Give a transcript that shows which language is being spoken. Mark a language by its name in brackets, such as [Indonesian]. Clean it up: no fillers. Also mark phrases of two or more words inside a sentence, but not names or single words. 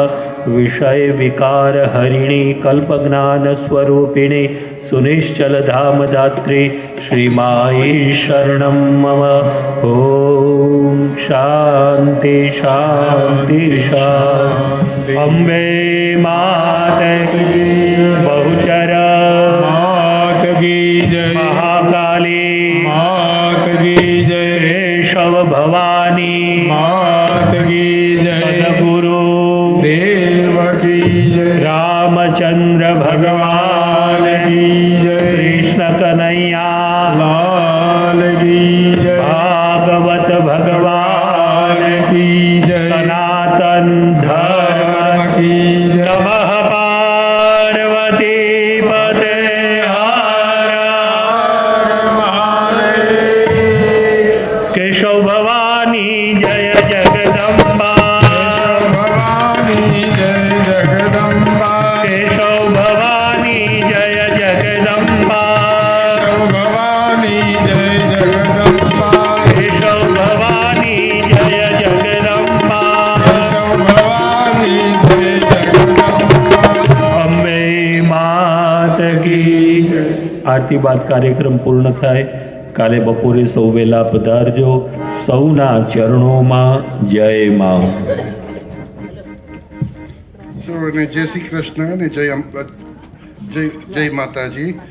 [Sanskrit] વિષય વિકાર હરિણી કલ્પજ્ઞાન સ્વરૂપિણી સુનિશ્ચલ ધામદાત્રી શ્રીમાઈ શરણમ મમ. ઓમ શાંતિ શાંતિ શાંતિ. [Gujarati] અંબે માતે બહુચર મહાકાલી [Hindi] मात की जय. [Gujarati] કેશવ ભવાની [Hindi] मात की जय. [Gujarati] સદગુરુ [Hindi] देव की जय. [Gujarati] રામચંદ્ર ભગવાન [Hindi] की जय. [Gujarati] કૃષ્ણ કનૈયા [Hindi] लाल की जय. [Gujarati] ભાગવત ભગવાન [Hindi] की जय. [Gujarati] સનાતન ધર્મ [Hindi] की जय. [Gujarati] નમઃ. પાર્વતી પતે કેશવ ભવાની જય જગદંબા. [Hindi] भवानी जय जगदम्बा. [Gujarati] કેશવ ભવાની જય જગદંબા. [Hindi] भवानी जय जगदम्बा. [Gujarati] કેશવ ભવાની જય જગદંબા. [Hindi] भवानी जय जगदम्बा. [Gujarati] અંબે માત કી. આરતી બાદ કાર્યક્રમ પૂર્ણ થાય. કાલે બપોરે સૌ વહેલા પધારજો. સૌના ચરણોમાં જય મા. સૌને જય શ્રી કૃષ્ણ અને જય જય માતાજી.